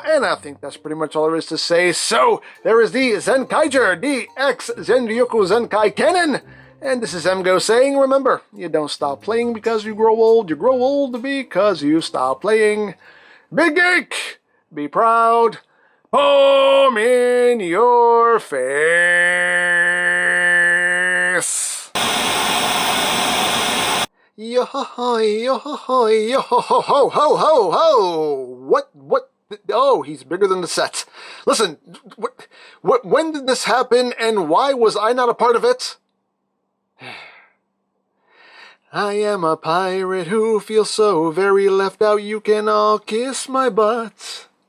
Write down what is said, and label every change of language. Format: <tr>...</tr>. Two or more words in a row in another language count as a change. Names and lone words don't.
<en>And I think that's pretty much all there is to say. So there is the Zenkaiger DX Zenryoku Zenkai Cannon. And this is EmGo saying, remember, you don't stop playing because you grow old because you stop playing. Big geek, be proud, palm in your face. Yo ho ho yo ho ho yo ho ho ho ho ho ho. What? Oh, he's bigger than the set. Listen, when did this happen, and why was I not a part of it? I am a pirate who feels so very left out. You can all kiss my butt.</en>